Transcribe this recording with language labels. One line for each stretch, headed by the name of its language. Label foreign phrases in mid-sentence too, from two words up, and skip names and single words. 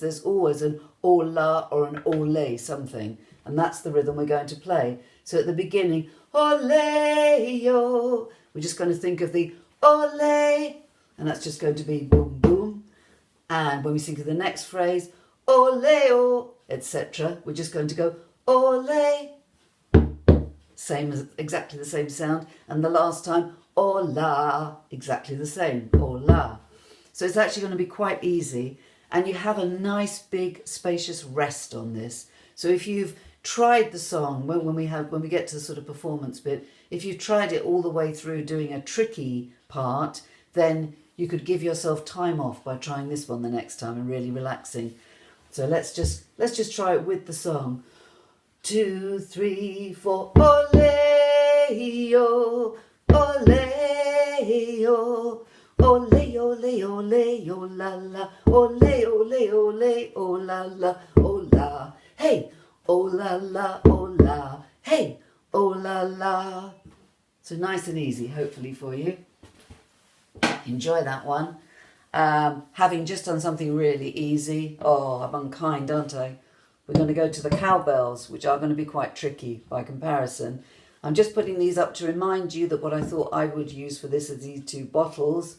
English: There's always an ola or an ole something, and that's the rhythm we're going to play. So at the beginning, ole-yo, we're just going to think of the ole, and that's just going to be boom, boom. And when we think of the next phrase, ole-o, etc., we're just going to go ole. Same as exactly the same sound. And the last time, ola, exactly the same, ola. So it's actually going to be quite easy, and you have a nice big spacious rest on this. So if you've tried the song, when we get to the sort of performance bit, if you've tried it all the way through doing a tricky part, then you could give yourself time off by trying this one the next time and really relaxing. So let's just try it with the song. 2, 3, 4. Ole-yo, ole-yo, ole-ole-ole, o-la-la, ole-ole-ole, o-la-la, o-la. Hey, o-la-la, o-la. Hey, o-la-la. So nice and easy, hopefully for you. Enjoy that one. Having just done something really easy. Oh, I'm unkind, aren't I? We're going to go to the cowbells, which are going to be quite tricky by comparison. I'm just putting these up to remind you that what I thought I would use for this are these two bottles.